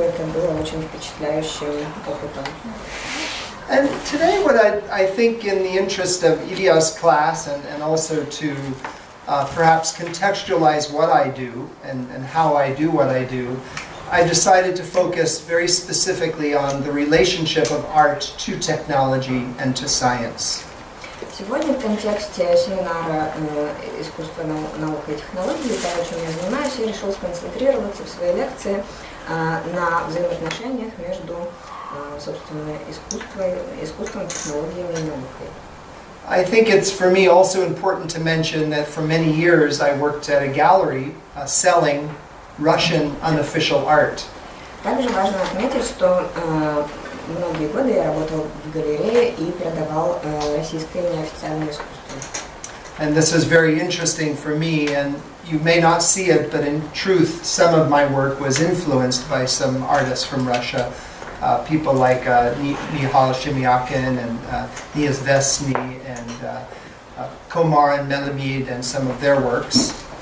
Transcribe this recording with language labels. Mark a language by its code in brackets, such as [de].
[ru] Это было очень впечатляющим опытом. [en] And today what I think, in the interest of Ilya's class and also to perhaps contextualize what I do and how I do what I do, I decided to focus very specifically on the relationship of art to technology and to science. [ru] Сегодня в контексте семинара «Искусство.Наука и технологии», того, чем я занимаюсь, я решил сконцентрироваться в своей лекции на взаимоотношениях между, собственно, искусством, технологиями и наукой. [en] I think it's for me also important to mention that for many years I worked at a gallery selling Russian unofficial art. [ru] Также важно отметить, что многие годы я работал в галерее и продавал российское неофициальное искусство. [en] And this is very interesting for me, and you may not see it, but in truth some of my work was influenced by some artists from Russia. People like Mihail Shemyakin and Neizvestny and Komar and Melamid and some of their works.